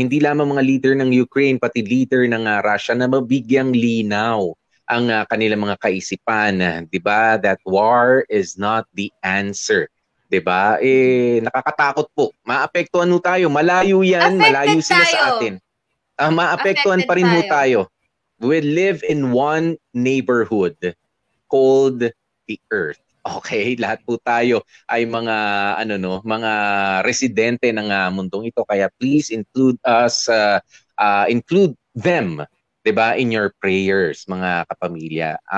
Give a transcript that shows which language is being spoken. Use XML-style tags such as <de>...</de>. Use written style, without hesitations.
<tl>Hindi lamang mga leader ng Ukraine, pati leader ng Russia na mabigyang linaw ang kanilang mga kaisipan, 'di ba?</tl> <en>That war is not the answer.</en> <tl>'Di ba? Nakakatakot po. Maapektuhan ho tayo. Malayo 'yan, malayo sila sa atin. Maapektuhan pa rin ho tayo.</tl> <en>We live in one neighborhood called the Earth.</en> <tl>Okay, lahat po tayo ay mga mga residente ng mundong ito, kaya</tl> <en>please include us, include them,</en> <tl>'di ba,</tl> <en>in your prayers,</en> <tl>mga kapamilya.</tl>